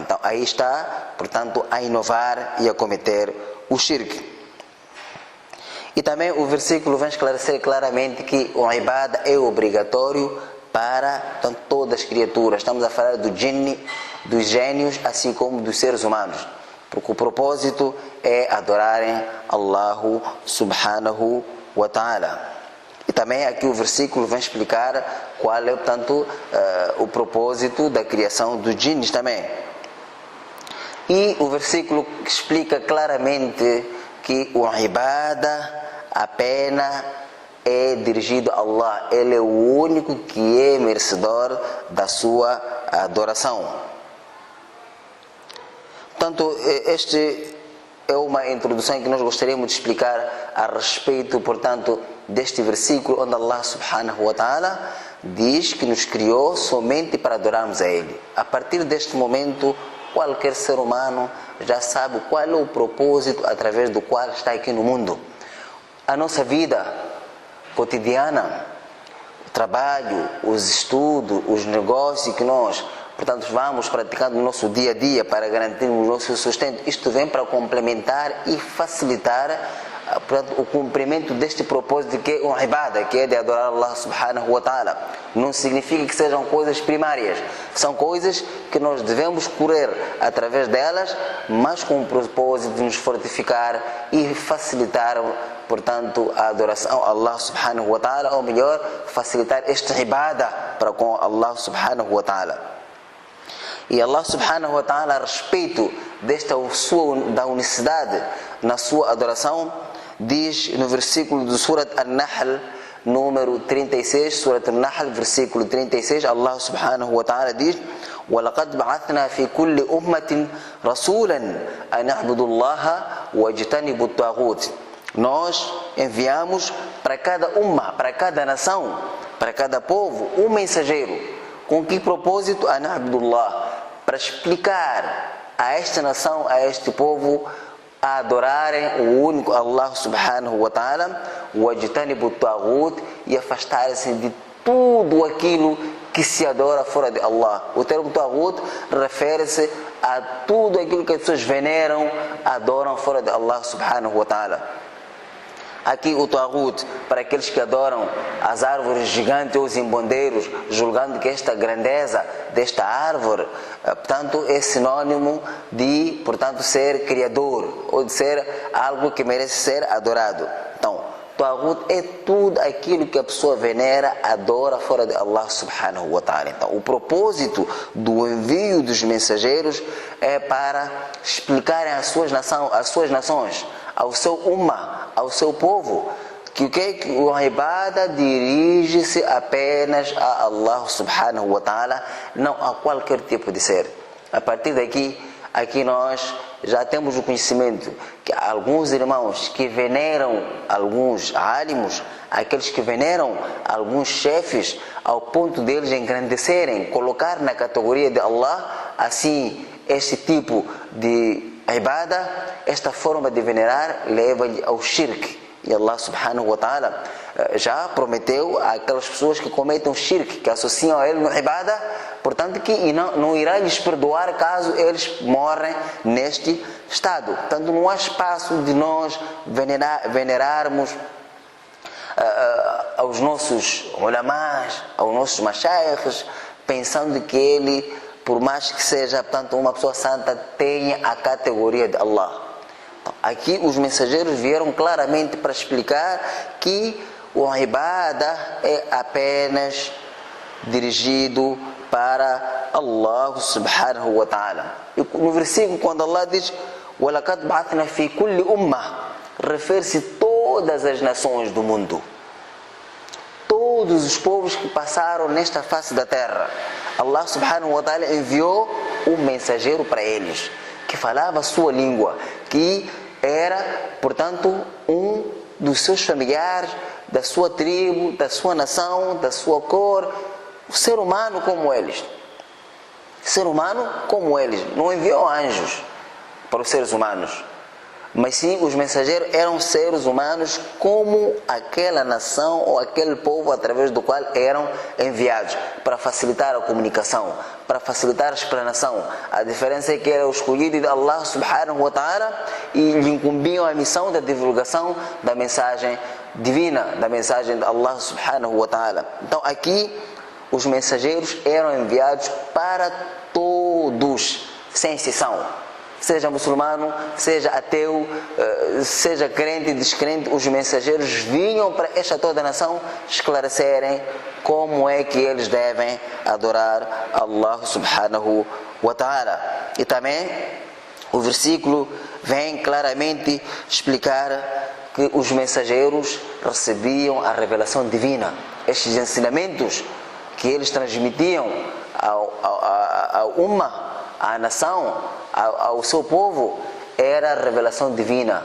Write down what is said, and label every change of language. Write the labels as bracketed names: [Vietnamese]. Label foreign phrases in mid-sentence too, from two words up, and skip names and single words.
[Portuguese] Então aí está, portanto, a inovar e a cometer o shirk. E também o versículo vem esclarecer claramente que o ibada é obrigatório para, portanto, todas as criaturas. Estamos a falar do jinni, dos gênios, assim como dos seres humanos. Porque o propósito é adorarem [Arabic] الله سبحانه و تعالى. [Portuguese] E também aqui o versículo vem explicar qual é, portanto, o propósito da criação dos jinnis também. E o versículo explica claramente que o ibada apenas é dirigido a Allah. Ele é o único que é merecedor da sua adoração. Portanto, este é uma introdução que nós gostaríamos de explicar a respeito, portanto, deste versículo onde [Arabic] الله سبحانه و تعالى [Portuguese] diz que nos criou somente para adorarmos a Ele. A partir deste momento, qualquer ser humano já sabe qual é o propósito através do qual está aqui no mundo. A nossa vida cotidiana, o trabalho, os estudos, os negócios que nós, portanto, vamos praticando no nosso dia a dia para garantir o nosso sustento, isto vem para complementar e facilitar, portanto, o cumprimento deste propósito que é o ibada, que é de adorar [Arabic] الله سبحانه و تعالى. [Portuguese] Não significa que sejam coisas primárias, são coisas que nós devemos correr através delas, mas com o propósito de nos fortificar e facilitar, portanto, a adoração a [Arabic] الله سبحانه و تعالى, [Portuguese] ou melhor, facilitar este ibada para com [Arabic] الله سبحانه و تعالى. [Portuguese] E [Arabic] الله سبحانه و تعالى, [Portuguese] a respeito da unicidade na sua adoração, diz no versículo do Surat An-Nahl, número 36, Surat An-Nahl, versículo 36, [Arabic] الله سبحانه و تعالى [Portuguese] diz: [Arabic] وَلَقَدْ بَعَثْنَا فِي كُلِّ أُمَّةٍ رَسُولًا أَنْ اعْبُدُوا اللَّهَ وَاجْتَنِبُوا الطَّاغُوتَ. [Portuguese] Nós enviamos para cada para cada nação, para cada povo, um mensageiro. Com que propósito? [Arabic] أن اعبدوا الله, [Portuguese] para explicar a esta nação, a este povo, a adorarem o único [Arabic] الله سبحانه و تعالى, واجتنبوا الطاغوت, [Portuguese] e afastarem-se de tudo aquilo que se adora fora de Allah. O termo taghut refere-se a tudo aquilo que as pessoas veneram, adoram fora de [Arabic] الله سبحانه و تعالى. [Portuguese] Aqui o taghut, para aqueles que adoram as árvores gigantes ou os embondeiros, julgando que esta grandeza desta árvore, portanto, é sinônimo de, portanto, ser criador, ou de ser algo que merece ser adorado. Então, taghut é tudo aquilo que a pessoa venera, adora fora de [Arabic] الله سبحانه و تعالى. [Portuguese] Então, o propósito do envio dos mensageiros é para explicarem às suas nações, ao seu ao seu povo, que o ibada dirige-se apenas a [Arabic] الله سبحانه و تعالى, [Portuguese] não a qualquer tipo de ser. A partir daqui, aqui nós já temos o conhecimento que alguns irmãos que veneram alguns alimos, aqueles que veneram alguns chefes, ao ponto deles engrandecerem, colocar na categoria de Allah, assim, este tipo de ibada, esta forma de venerar leva-lhe ao shirk. E [Arabic] الله سبحانه و تعالى [Portuguese] já prometeu àquelas pessoas que cometem shirk, que associam a ele no ibada, portanto que não irá lhes perdoar caso eles morrem neste estado. Portanto, não há espaço de nós venerarmos aos nossos ulamás, aos nossos mashaykhs, pensando que ele, por mais que seja, portanto, uma pessoa santa, tenha a categoria de Allah. Então, aqui os mensageiros vieram claramente para explicar que o ibada é apenas dirigido para [Arabic] الله سبحانه و تعالى. [Portuguese] E no versículo, quando Allah diz [Arabic] وَلَقَدْ بَعَثْنَا فِي كُلِّ أُمَّةٍ, [Portuguese] refere-se a todas as nações do mundo, todos os povos que passaram nesta face da terra. [Arabic] الله سبحانه و تعالى [Portuguese] enviou um mensageiro para eles, que falava a sua língua, que era, portanto, um dos seus familiares, da sua tribo, da sua nação, da sua cor, o ser humano como eles. Ser humano como eles. Não enviou anjos para os seres humanos. mas sim os mensageiros eram seres humanos como aquela nação ou aquele povo através do qual eram enviados, para facilitar a comunicação, para facilitar a explanação. A diferença é que era o escolhido de [Arabic] الله سبحانه و تعالى [Portuguese] e lhe incumbiam a missão da divulgação da mensagem divina, da mensagem de [Arabic] الله سبحانه و تعالى. [Portuguese] Então aqui os mensageiros eram enviados para todos, sem exceção. Seja muçulmano, seja ateu, seja crente, descrente, os mensageiros vinham para esta toda nação esclarecerem como é que eles devem adorar [Arabic] الله سبحانه و تعالى. [Portuguese] E também o versículo vem claramente explicar que os mensageiros recebiam a revelação divina. Estes ensinamentos que eles transmitiam ao Ummah, à nação, ao seu povo, era a revelação divina,